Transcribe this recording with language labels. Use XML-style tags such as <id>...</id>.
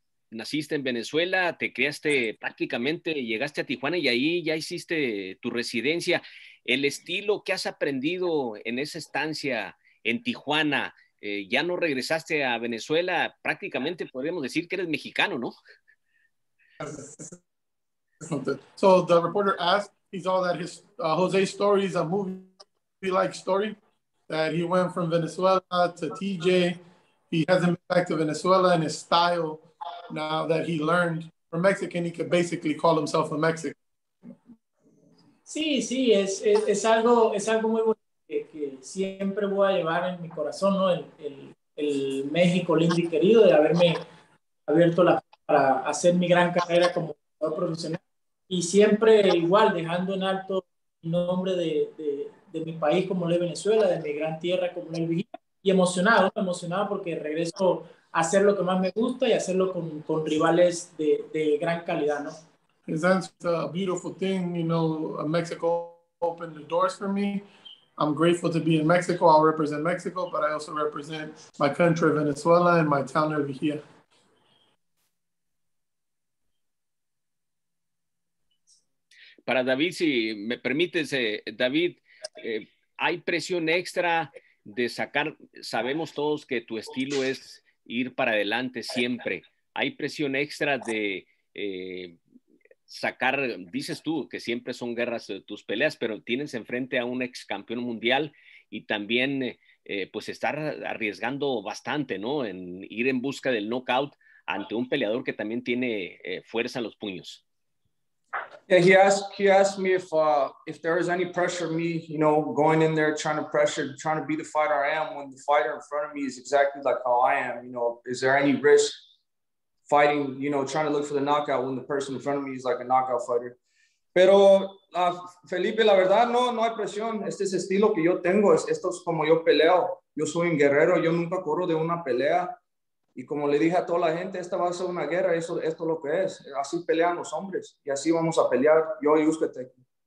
<es>Naciste en Venezuela, te criaste prácticamente, llegaste a Tijuana y ahí ya hiciste tu residencia. El estilo que has aprendido en esa estancia en Tijuana, ya no regresaste a Venezuela, prácticamente podríamos decir que eres mexicano, ¿no?</es> <en>So the reporter asked, he saw that his Jose's story is a movie-like story, that he went from Venezuela to TJ. He hasn't been back to Venezuela, and his style, now that he learned from Mexican, he could basically call himself a Mexican.</en> <es>Sí, es algo muy bonito que siempre voy a llevar en mi corazón, ¿no? El México lindo y querido, de haberme abierto para hacer mi gran carrera como jugador profesional. Y siempre igual, dejando en alto el nombre de mi país como lo es Venezuela, de mi gran tierra como lo es Vigía. Y emocionado porque regreso a hacer lo que más me gusta y hacerlo con rivales de gran calidad, ¿no?</es> <en>That's a beautiful thing, you know. Mexico opened the doors for me. I'm grateful to be in Mexico. I'll represent Mexico, but I also represent my country, Venezuela, and my town of Vigía.</en> <es>Para David, si me permites, David, hay presión extra de sacar, sabemos todos que tu estilo es ir para adelante siempre. Hay presión extra de sacar, dices tú, que siempre son guerras de tus peleas, pero tienes enfrente a un ex campeón mundial y también pues estar arriesgando bastante, ¿no? En ir en busca del knockout ante un peleador que también tiene fuerza en los puños.</es> <en>Yeah, he asked me if there was any pressure me, you know, going in there trying to be the fighter I am when the fighter in front of me is exactly like how I am. You know, is there any risk fighting, you know, trying to look for the knockout when the person in front of me is like a knockout fighter?</en> <es>Pero Felipe, la verdad no hay presión. Este es el estilo que yo tengo. Esto es como yo peleo. Yo soy un guerrero. Yo nunca corro de una pelea. Y como le dije a toda la gente, esta va a ser una guerra, esto es lo que es. Así pelean los hombres y así vamos a pelear, yo y Uzcategui.</es>